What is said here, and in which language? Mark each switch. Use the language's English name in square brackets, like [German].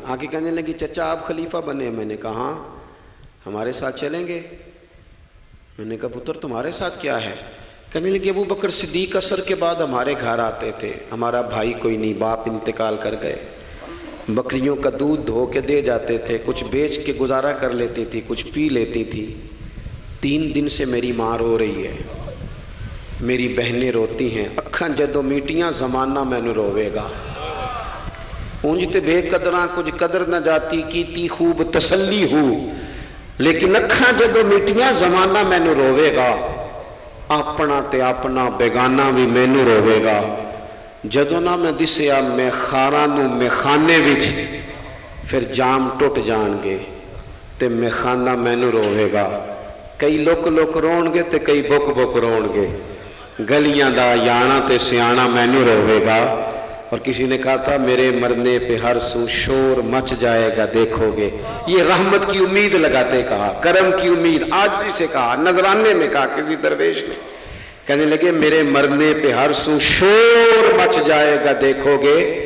[Urdu] آ کے کہنے لگی چچا آپ خلیفہ بنے. میں نے کہا ہاں، ہمارے ساتھ چلیں گے؟ میں نے کہا پتر تمہارے ساتھ کیا ہے؟ کہنے لگی ابو بکر صدیق عصر کے بعد ہمارے گھر آتے تھے، ہمارا بھائی کوئی نہیں، باپ انتقال کر گئے، بکریوں کا دودھ دھو کے دے جاتے تھے، کچھ بیچ کے گزارا کر لیتی تھی، کچھ پی لیتی تھی. 3 دن سے میری ماں رو رہی ہے، میری بہنیں روتی ہیں، [Punjabi] اکھاں جدوں میٹیاں زمانہ مینوں روے گا. اونج تے بے قدراں کچھ قدر نہ جاتی، کیتی خوب تسلی ہو، لیکن اکھاں جدوں میٹیاں زمانہ مینوں روے گا. اپنا تے اپنا بیگانہ بھی مینوں روے گا. جدوں نہ میں دسیا میں خاراں نوں میخانے وچ، پھر جام ٹوٹ جان گے تے میخانہ مینوں روے گا. کئی لک لک رون گے تے کئی بک بک رون گے. گلیاں دا یانا تے سیانا مینوں روے گا. [Urdu] اور کسی نے کہا تھا میرے مرنے پہ ہر سو شور مچ جائے گا دیکھو گے. یہ رحمت کی امید لگاتے کہا، کرم کی امید. آج سے کہا، نذرانے میں کہا کسی درویش نے. کہنے لگے میرے مرنے پہ ہر سو شور مچ جائے گا دیکھو گے.